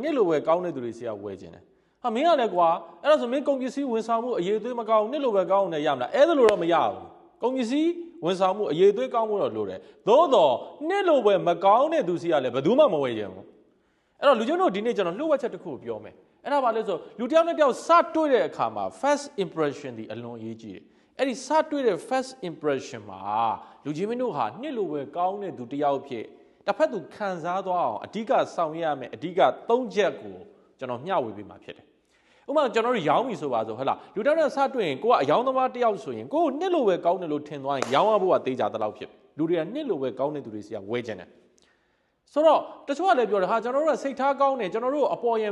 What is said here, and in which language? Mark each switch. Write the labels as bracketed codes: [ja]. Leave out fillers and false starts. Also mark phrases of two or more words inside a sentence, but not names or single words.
[my] နှစ်လိုဝယ်ကောင်းတဲ့သူတွေစီကဝယ်ချင်တယ်ဟာမင်းကလည်းကွာအဲ့ဒါဆိုမင်းကုန်ပစ္စည်းဝန်ဆောင်မှုအရေးသွေးမကောင်းနှစ်လိုဝယ်ကောင်းနေရမလားအဲ့ဒါလိုတော့မရဘူးကုန်ပစ္စည်းဝန်ဆောင်မှုအရေးသွေးကောင်းမှုတော့လိုတယ်သို့တော့နှစ်လို ဝယ်မကောင်းတဲ့သူစီကလည်းဘယ်သူမှမဝယ်ချင်ဘူးအဲ့တော့လူချင်းတို့ဒီနေ့ကျွန်တော်လှုပ်ဝက်ချက်တစ်ခုပြောမယ်အဲ့ဒါဘာလဲဆိုလူတစ်ယောက်နဲ့တစ်ယောက်စတွေ့တဲ့အခါမှာ [en] first impression [my] ဒီအလွန်အရေးကြီးတယ်အဲ့ဒီစတွေ့တဲ့ [en] first impression [my] မှာလူချင်းမင်းတို့ဟာနှစ်လိုပဲကောင်းတဲ့သူတစ်ယောက်ဖြစ်တစ်ဖက်သူခံစားသွားအောင်အဓိကဆောင်ရွက်ရမယ်အဓိက၃ချက်ကိုကျွန်တော်မျှဝေပေးမှာဖြစ်တယ်ဥပမာကျွန်တော်တို့ရောင်းပြီဆိုပါဆိုဟုတ်လားလူတစ်ယောက်နဲ့စတွေ့ရင်ကိုကအယောင်းသမားတစ်ယောက်ဆိုရင်ကိုနှစ်လိုပဲကောင်းတယ်လို့ထင်သွားရင်ရောင်းရဖို့ကတေးကြတဲ့လောက်ဖြစ်လူတွေကနှစ်လိုပဲကောင်းတဲ့သူတွေစီကဝယ်ချင်တယ်ဆိုတော့တချို့ကလည်းပြောတယ်ဟာကျွန်တော်တို့ကစိတ်ထားကောင်းတယ်ကျွန်တော်တို့အပေါ်ယံ